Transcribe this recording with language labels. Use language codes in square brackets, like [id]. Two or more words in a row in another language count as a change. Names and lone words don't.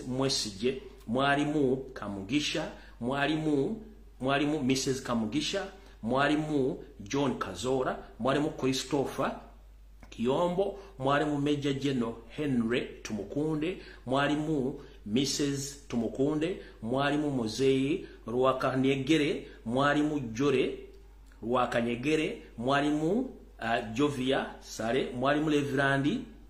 [nyn] Mwesije, mwalimu Kamugisha, mwalimu Mrs. Kamugisha, mwalimu John Kazora, mwalimu Christopher Kiyombo, mwalimu Major General Henry Tumukunde, mwalimu Mrs. Tumukunde, mwalimu Muzeyi Rwakanyegere, mwalimu Jore Rwakanyegere, mwalimu Jovia Sare, mwalimu Reverend